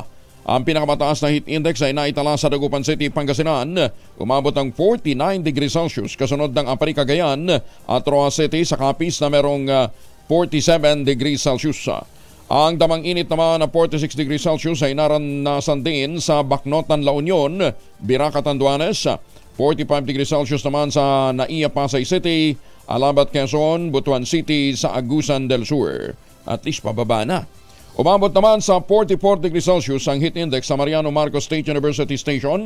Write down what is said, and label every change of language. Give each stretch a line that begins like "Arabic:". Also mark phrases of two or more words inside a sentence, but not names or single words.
Filipino: Ang pinakamataas na heat index ay naitala sa Dagupan City, Pangasinan. Umabot ng 49
English: degrees Celsius,
Filipino: kasunod ng Apari, Cagayan at Roa City sa Capiz na merong 47
English: degrees Celsius.
Filipino: Ang damang init naman na 46
English: degrees Celsius
Filipino: ay naranasan din sa Bacnotan, La Union, Bira, Catanduanes. 45
English: degrees Celsius
Filipino: naman sa Naiya, Pasay City, Alabat, Quezon, Butuan City sa Agusan del Sur.
English: At least
Filipino: pababa na. Umabot naman sa 44
English: degrees Celsius
Filipino: ang heat index sa Mariano Marcos State University Station.